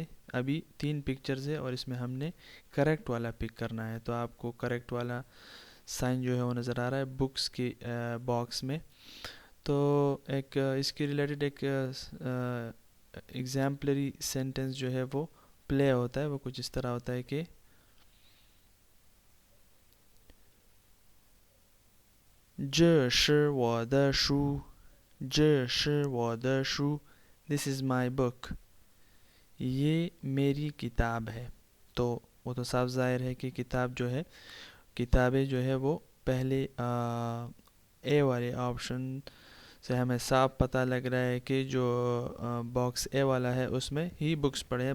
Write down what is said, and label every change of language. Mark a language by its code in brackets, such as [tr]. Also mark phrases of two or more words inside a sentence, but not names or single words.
[ur] ابھی 3 پکچرز ہے اور اس میں ہم نے کریکٹ والا پک کرنا ہے. تو آپ کو کریکٹ والا سائن جو ہے وہ نظر آ رہا ہے بکس کی باکس میں. تو ایک اس کی ریلیٹڈ ایک [en] exemplary sentence [ur] جو ہے وہ پلے ہوتا ہے. وہ کچھ اس طرح ہوتا ہے کہ [zh] 这是我的书这是我的书 [en] This is my book. [ur] یہ میری کتاب ہے. تو وہ تو صاف ظاہر ہے کہ کتابیں جو ہے وہ پہلے اے والے آپشن سے ہمیں صاف پتہ لگ رہا ہے کہ جو [en] box A [ur] والا ہے اس میں ہی بکس پڑے ہیں.